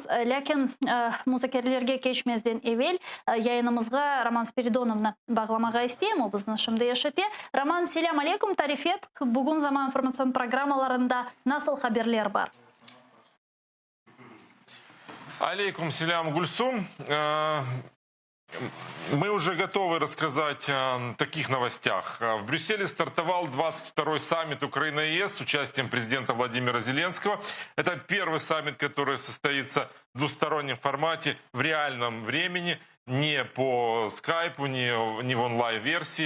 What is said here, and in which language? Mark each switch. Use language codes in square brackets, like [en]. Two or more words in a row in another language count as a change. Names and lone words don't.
[crh] Lakin müzakerelerge geçmezden evvel yayınımızga Roman Spiridonov'na bağlamağa isteyem. O bizni şimdi yaşatı. Roman, [ar] السلام عليكم, [crh] tarif et. Bugün zaman informasyon programmalarında nasıl haberler var? [ar] عليكم السلام [ru] Гульсум. Мы уже готовы рассказать о таких новостях. В Брюсселе стартовал 22-й саммит Украины и ЕС с участием президента Владимира Зеленского. Это первый саммит, который состоится в двустороннем формате в реальном времени, не по скайпу, не в онлайн-версии.